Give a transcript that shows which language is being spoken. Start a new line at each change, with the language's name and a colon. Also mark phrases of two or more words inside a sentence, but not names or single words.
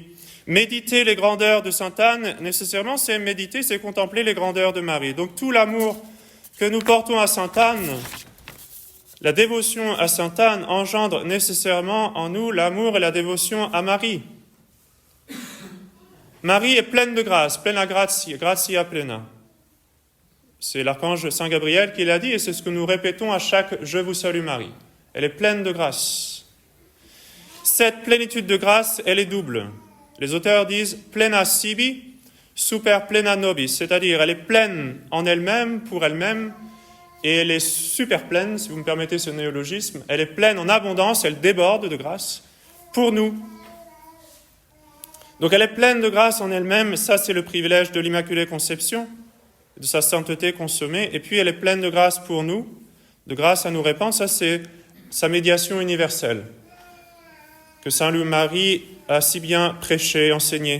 French: Méditer les grandeurs de Sainte Anne, nécessairement, c'est méditer, c'est contempler les grandeurs de Marie. Donc tout l'amour que nous portons à Sainte Anne, la dévotion à Sainte Anne engendre nécessairement en nous l'amour et la dévotion à Marie. Marie est pleine de grâce,
Latin: plena gratia plena.
French: C'est l'archange Saint Gabriel qui l'a dit et c'est ce que nous répétons à chaque « Je vous salue Marie ». Elle est pleine de grâce. Cette plénitude de grâce, elle est double. Les auteurs disent «
Latin: plena sibi, super plena nobis »,
French: c'est-à-dire elle est pleine en elle-même, pour elle-même, et elle est super pleine, si vous me permettez ce néologisme, elle est pleine en abondance, elle déborde de grâce pour nous. Donc elle est pleine de grâce en elle-même, ça c'est le privilège de l'Immaculée Conception, de sa sainteté consommée, et puis elle est pleine de grâce pour nous, de grâce à nous répandre, ça c'est sa médiation universelle, que Saint Louis-Marie a si bien prêché, enseigné.